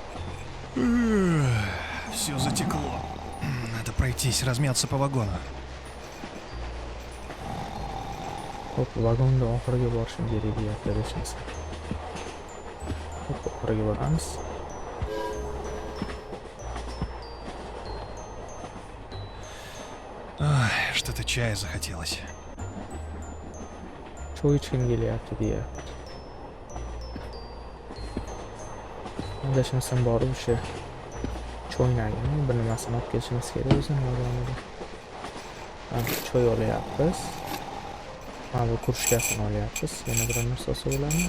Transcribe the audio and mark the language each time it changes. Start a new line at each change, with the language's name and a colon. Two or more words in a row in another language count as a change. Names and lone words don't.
Russian: Все затекло. Надо пройтись, размяться по вагону.
Uzbek: Xo'p, vagonda oxiriga borishim kerak deyapti hech narsa. Xo'p, oxiriga boramiz.
Russian: Что-то чая захотелось.
Uzbek: Choy ichgim kelyapti deyapti. Adashmasam borib o'sha choynagini bir nimasini olib kelishimiz kerak o'zini vagonida. Choy olyapmiz. Mana bu krujkasini olyapmiz. Yana bir narsa olsa bo'ladimi?